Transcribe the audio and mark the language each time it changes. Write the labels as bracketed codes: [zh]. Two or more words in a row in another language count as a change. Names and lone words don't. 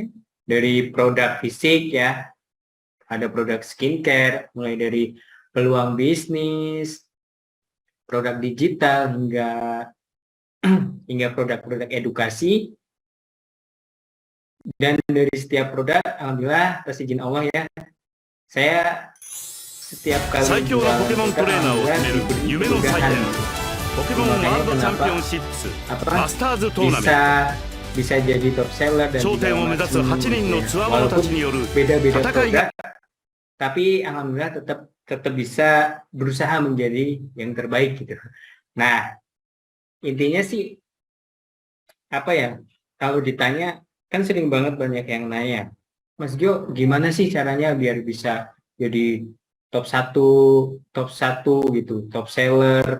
[id] Dari produk fisik ya, ada produk skincare, mulai dari peluang bisnis, produk digital hingga produk-produk edukasi. Dan dari setiap produk, alhamdulillah atas izin Allah ya, saya setiap kali [ja] 最強のポケモントレーナーを決める夢の祭典 ポケモンワールドチャンピオンシップスマスターズトーナメン [id] bisa jadi [en] top seller [id] dan [ja] 頂点を目指す8人のつわものたちによる [id] beda-beda [ja] 戦いが [id] produk, tapi alhamdulillah tetap bisa berusaha menjadi yang terbaik gitu. Nah, intinya sih apa ya, kalau ditanya kan sering banget banyak yang nanya, Mas Gio gimana sih caranya biar bisa jadi top 1 gitu, [en] top seller.